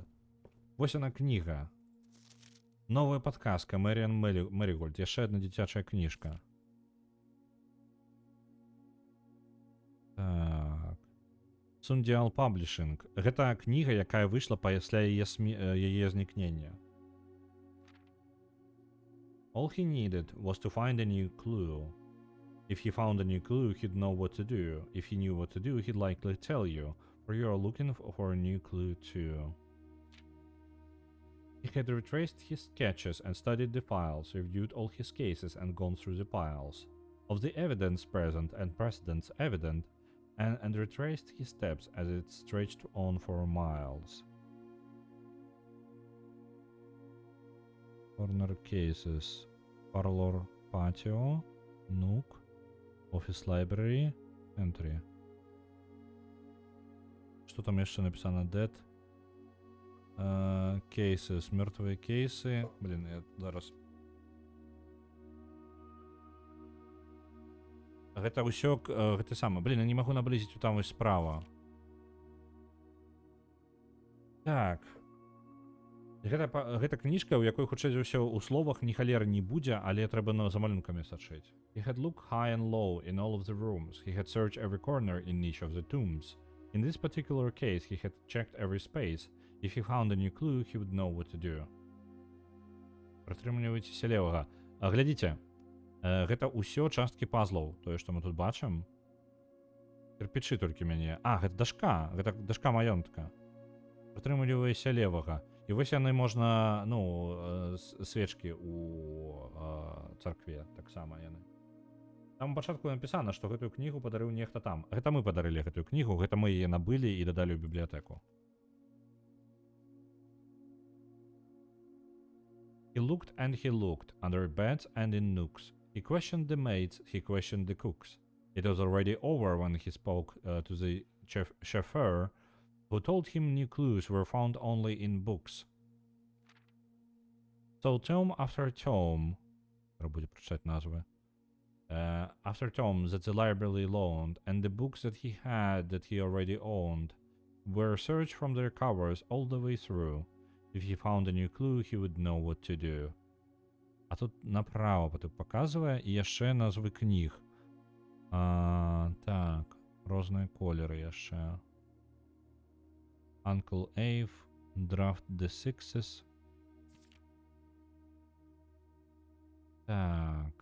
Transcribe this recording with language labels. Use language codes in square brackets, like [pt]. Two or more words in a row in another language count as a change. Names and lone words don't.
[be] Вось яна кніга. Новая падказка. Мэріан Мэрігольд. Яшчэ адна дзіцячая кніжка. Так. Sundial Publishing. Гэта кніга, якая выйшла пасля яе знікнення. [en] All he needed was to find a new clue. If he found a new clue, he'd know what to do. If he knew what to do, he'd likely tell you, for you are looking for a new clue too. He had retraced his sketches and studied the files, reviewed all his cases and gone through the piles of the evidence present and precedents evident, and retraced his steps as it stretched on for miles. Corner cases. Parlor patio. Nook. Office library. Entry. [ru] Что там еще написано? [en] Dead. Cases. [ru] Мертвые кейсы. [be] Блин, я зараз... Гэта ўсё, гэта сама. Блин, я не магу наблизіць там вось справа. Так. Гэта кніжка, у якой хутчэй за ўсё ў словах ні халеры не будзе, але трэба за малюнкамі сачыць. [en] He had looked high and low in all of the rooms. He had searched every corner in each of the tombs. In this particular case, he had checked every space. If he found a new clue, he would know what to do. [be] Прытрымлівайцеся левага. Глядзіце. Гэта ўсё часткі пазлаў, тое, што мы тут бачым. Кірпічы толькі мяне. Гэта дашка, гэта дашка маёнтка. Прытрымлівайся левага. І вось яны можна, ну, свечкі у царкве, таксама яны. Там у пачатку напісана, што гэтую кнігу падарыў нехта там. Гэта мы падарылі гэтую кнігу, гэта мы яе набылі і дадалі ў бібліятэку. [en] He looked and he looked, under beds and in nooks. He questioned the maids, he questioned the cooks. It was already over when he spoke to the chauffeur, who told him new clues were found only in books. So tome after tome, [uk] треба буде прочитати назви, [en] after tome that the library loaned, and the books that he had that he already owned, were searched from their covers all the way through. If he found a new clue, he would know what to do. [uk] А тут направо тут показує і яще назви книг. Так, різні кольори яще. [en] Uncle Ave, Draft the Sixes. [uk] Так.